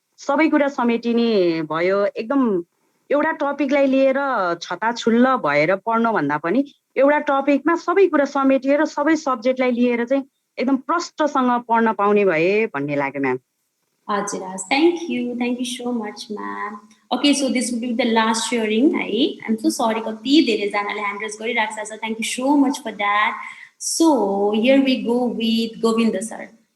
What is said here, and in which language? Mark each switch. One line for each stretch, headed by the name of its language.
Nepali: सबै कुरा समेटिने भयो। एकदम एउटा टपिकलाई लिएर छताछुल्ल भएर पढ्नु भन्दा पनि एउटा टपिकमा सबै कुरा समेटिएर सबै सब्जेक्टलाई लिएर चाहिँ एकदम प्रष्टसँग पढ्न पाउने भए भन्ने लाग्यो म्याम।
English: हजुर, thank you so much ma'am. Okay, so this will be the last sharing है। I am so sorry,
Nepali: कति धेरैजनाले ह्यान्ड रेज गरिरहेको छ।
English: Thank you so much for that. So here we go with Govind sir.